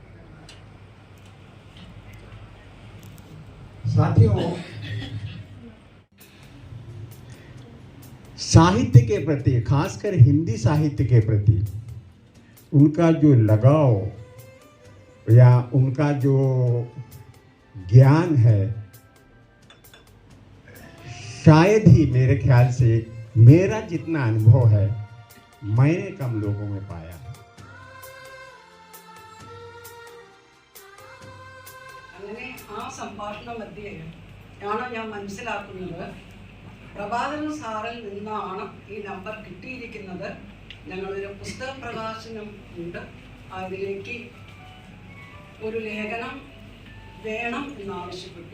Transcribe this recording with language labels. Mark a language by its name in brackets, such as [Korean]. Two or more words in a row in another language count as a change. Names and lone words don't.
[Hindi] साथियों, साहित्य के प्रति, खासकर हिंदी साहित्य के प्रति उनका जो लगाव या उनका जो ज्ञान है, शायद ही मेरे ख्याल से मेरा जितना अनुभव है मैंने कम लोगों में पाया है. [Malayalam] അങ്ങനെ ആ സംഭാഷണ മധ്യയാണ് ഞാൻ മനസ്സിലാക്കുന്നത് പ്രഭാകരൻ സാറിൽ നിന്നാണ് ഈ നമ്പർ കിട്ടിയിരിക്കുന്നത്. ഞങ്ങളൊരു പുസ്തക പ്രകാശനം ഉണ്ട്, അതിലേക്ക് ഒരു ലേഖനം വേണം എന്നാവശ്യപ്പെട്ടു.